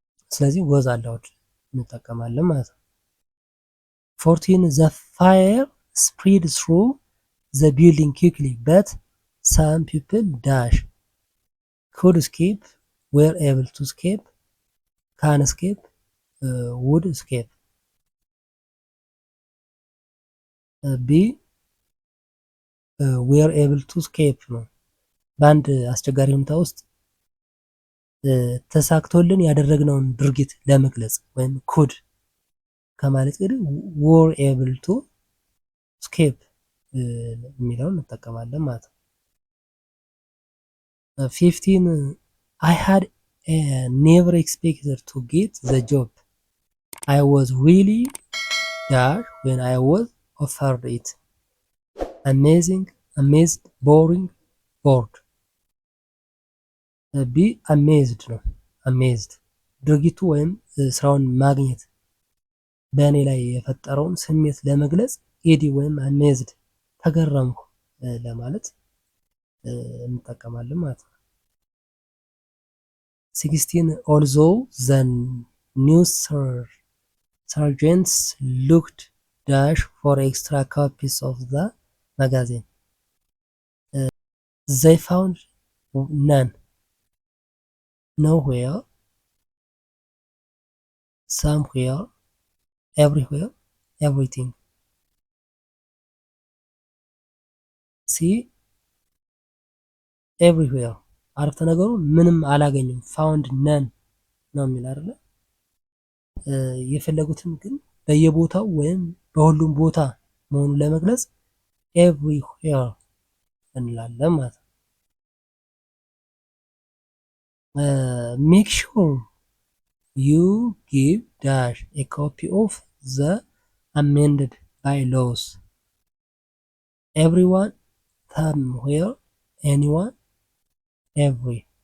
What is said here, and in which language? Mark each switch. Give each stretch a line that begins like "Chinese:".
English: ስለዚህ was allowed እንጠቀማለን ማለት ነው። 14 the fire spread through the building quickly but some people dash could escape, were able to escape, can escape, would escape.
Amharic: ቢ were able to escape ነው። በአንድ አስቸጋሪ ሁኔታ ውስጥ ተሳክቶልን ያደረግነውን ድርጊት ለመግለጽ ወይም ኩድ ከማለት ግን were able to escape የሚለውን እንጠቀማለን ማለት ነው። 15 I had never expected to get the job.
English: I was really dash when I was offered it. Amazing, amazed, boring, bored.
Amharic: ቢ አሜዝድ ነው። አሜዝድ ድርጊቱ ወይም ስራውን ማግኘት በእኔ ላይ የፈጠረውን ስሜት ለመግለጽ ኤዲ ወይም አሜዝድ ተገረምኩ ለማለት እንጠቀማለን ማለት ነው። 16 although the news sergeants looked dash for extra copies of the magazine, they found none.
English: Nowhere, somewhere, everywhere, everything.
Amharic: See, everywhere አረፍተ ነገሩ ምንም አላገኙም ፋውንድ ነን ነው የሚል አይደለ?
English: የፈለጉትን ግን በየቦታው ወይም በሁሉም ቦታ መሆኑን ለመግለጽ ኤቭሪዌር እንላለን ማለት ነው። ሜክ ሹር ዩ ጊቭ ዳሽ ኤ ኮፒ ኦፍ ዘ አሜንድድ ባይሎስ ኤቭሪዋን somewhere anyone every